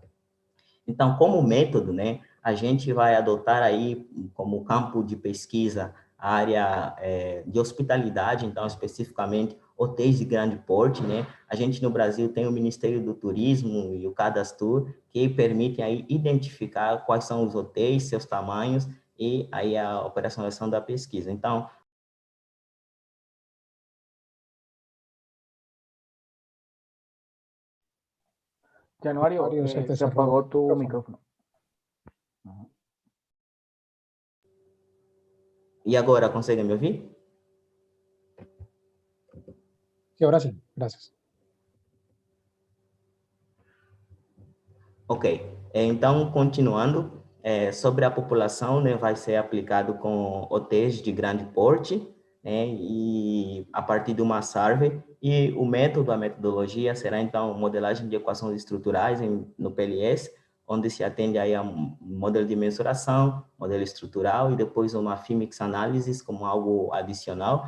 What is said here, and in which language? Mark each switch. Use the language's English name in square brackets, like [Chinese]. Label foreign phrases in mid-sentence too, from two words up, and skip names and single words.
[Portuguese] Então, como método, né, a gente vai adotar aí como campo de pesquisa a área de hospitalidade, então, especificamente, hotéis de grande porte, né? A gente no Brasil tem o Ministério do Turismo e o Cadastur, que permitem aí identificar quais são os hotéis, seus tamanhos e aí a operacionalização da pesquisa. Então, [Spanish] Januario, se apagó tu micrófono. [Portuguese] E agora, conseguem me ouvir? [Spanish] Sí, ahora sí, gracias. [Portuguese] Ok, então, continuando, sobre a população, né, vai ser aplicado com hotéis de grande porte, né, e a partir de uma survey, e a metodologia será, então, modelagem de equações estruturais no PLS, onde se atende aí a um modelo de mensuração, modelo estrutural, e depois uma Fimix Analysis como algo adicional.